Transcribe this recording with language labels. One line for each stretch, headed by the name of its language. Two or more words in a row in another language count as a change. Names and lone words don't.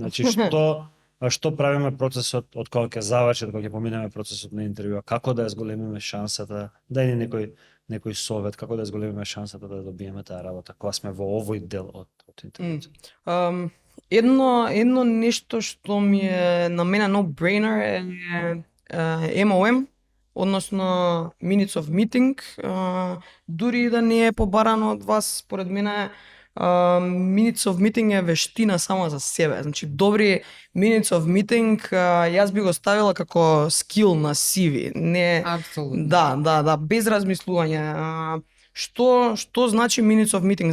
Macedonian: Значи што правиме процесот од кога ќе заврши, од кога ќе поминеме процесот на интервју, како да ја зголемиме шансата, дај ни некој совет како да ја зголемиме шансата да добиеме таа работа кога сме во овој дел од интервјуто. Едно нешто што ми е на мене no-brainer е MOM, односно
English: Minutes of Meeting,
Macedonian: дури и да не е побарано од вас, според мене
English: Minutes of Meeting
Macedonian: е вештина само за себе. Значи, добри
English: Minutes of Meeting
Macedonian: јас би го ставила како скил на CV. Не, Апсолутно. да, без размислување. Што значи
English: Minutes of Meeting?